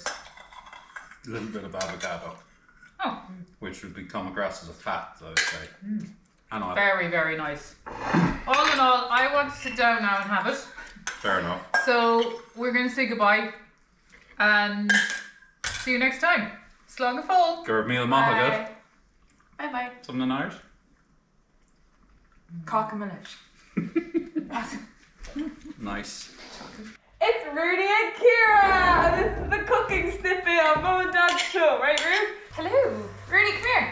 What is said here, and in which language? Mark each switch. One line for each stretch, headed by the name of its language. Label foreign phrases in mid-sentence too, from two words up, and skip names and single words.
English: A little bit of avocado, Oh, which would come across as a fat, I would say. And oil. very, very nice. All in all, I want to sit down now and have it. Fair enough. So we're going to say goodbye and see you next time.
Irish: Slán go fóill. Gur míle maith agad.
English: Bye bye. Something in Irish? Cock a minute. Nice. It's Rudy and Kira, and this is the cooking snippet on Mum and Dad's show, right, Rudy? Hello, Rudy, come here.